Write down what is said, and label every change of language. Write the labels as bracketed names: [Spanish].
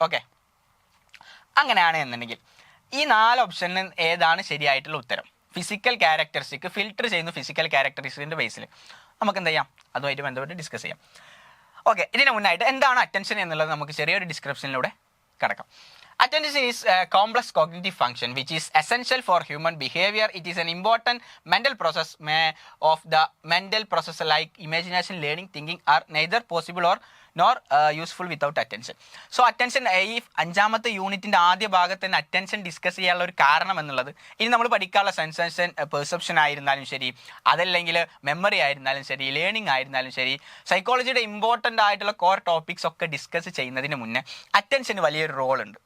[Malayalam] Okay, അങ്ങനെയാണ് എന്നുണ്ടെങ്കിൽ ഈ 4 ഓപ്ഷനിൽ ഏതാണ് ശരിയായിട്ടുള്ള ഉത്തരം? ഫിസിക്കൽ ക്യാരക്ടറിസ്റ്റിക് ഫിൽട്ടർ ചെയ്യുന്ന ഫിസിക്കൽ ക്യാരക്ടറിസ്റ്റിക്കിൻ്റെ ബേസിൽ നമുക്ക് എന്ത് ചെയ്യാം, അതുമായിട്ട് ബന്ധപ്പെട്ട് ഡിസ്കസ് ചെയ്യാം. ഓക്കെ, ഇതിന് മുന്നായിട്ട് എന്താണ് അറ്റൻഷൻ എന്നുള്ളത് നമുക്ക് ചെറിയൊരു ഡിസ്ക്രിപ്ഷനിലൂടെ കിടക്കാം. [English] Attention is a complex cognitive function which is essential for human behavior. It is an important mental process of the mental process like imagination, learning, thinking are neither possible or nor useful without attention. [Malayalam] So attention ഈ 5ാമത്തെ യൂണിറ്റിൻ്റെ ആദ്യ ഭാഗത്ത് തന്നെ attention discuss ചെയ്യാനുള്ള ഒരു കാരണം എന്നുള്ളത് ഇനി നമ്മൾ പഠിക്കാനുള്ള സെൻസേഷൻ പെർസെപ്ഷൻ ആയിരുന്നാലും ശരി, അതല്ലെങ്കിൽ മെമ്മറി ആയിരുന്നാലും ശരി, ലേണിംഗ് ആയിരുന്നാലും ശരി, സൈക്കോളജിയുടെ ഇമ്പോർട്ടൻ്റ് ആയിട്ടുള്ള കോർ ടോപ്പിക്സ് ഒക്കെ ഡിസ്കസ് ചെയ്യുന്നതിന് മുന്നേ അറ്റൻഷന് വലിയൊരു റോൾ ഉണ്ട്.